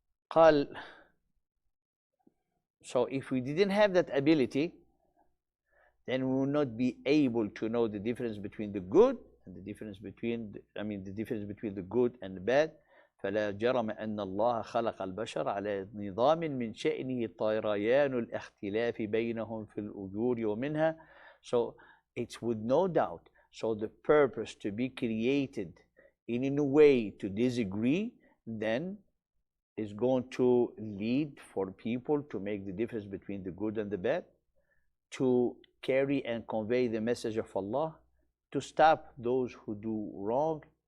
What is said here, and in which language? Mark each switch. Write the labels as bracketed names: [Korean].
[English] قال, so if we didn't have that ability, then we will not be able to know the difference between the good and the difference between the difference between the good and the bad. [Arabic] فلا جرم أن الله خلق البشر على نظام من شأنه طريان الاختلاف بينهم في الأجور ومنها. [English] So it's with no doubt. So the purpose to be created in a way to disagree, then is going to lead for people to make the difference between the good and the bad, to carry and convey the message of Allah, to stop those who do wrong.